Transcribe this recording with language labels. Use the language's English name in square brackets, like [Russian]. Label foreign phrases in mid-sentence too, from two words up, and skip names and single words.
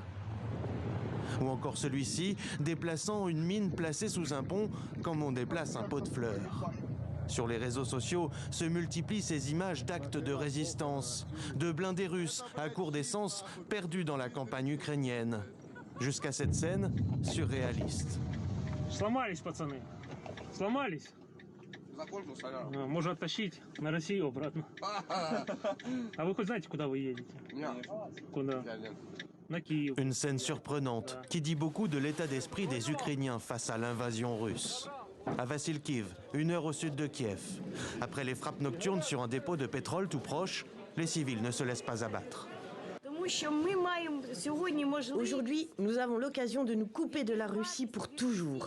[French] Ou encore celui-ci, déplaçant une mine placée sous un pont, comme on déplace un pot de fleurs. Sur les réseaux sociaux se multiplient ces images d'actes de résistance, de blindés russes à court d'essence perdus dans la campagne ukrainienne. Jusqu'à cette scène surréaliste. [Russian] Сломались, пацаны. Сломались. Можно оттащить на Россию обратно. А вы хоть знаете, куда вы едете? Куда? На Киев. [French] Une scène surprenante qui dit beaucoup de l'état d'esprit des Ukrainiens face à l'invasion russe. À Vassilkiv, 1 heure au sud de Kiev. Après les frappes nocturnes sur un dépôt de pétrole tout proche, les civils ne se laissent pas abattre. Aujourd'hui, nous avons l'occasion de nous couper de la Russie pour toujours.